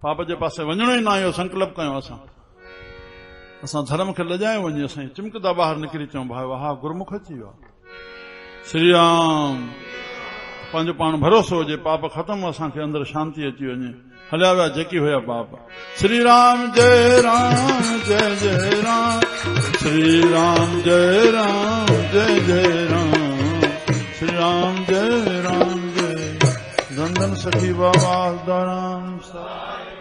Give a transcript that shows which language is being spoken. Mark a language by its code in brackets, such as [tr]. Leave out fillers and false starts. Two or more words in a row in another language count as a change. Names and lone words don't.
[sd] पाप जे पासे वञणो ई न आयो संकल्प कयो असां धर्म खे लॼायो वञे असां चिमकदा ॿाहिरि निकिरी चऊं भाई हा गुरमुख अची वियो श्री राम पंहिंजो पाण भरोसो हुजे पाप ख़तम असांखे अंदरि शांती अची वञे हलिया विया जेकी हुया पाप श्री राम जय जय राम श्री राम जय जय राम श्री राम जय धन धन सखी बाबा राम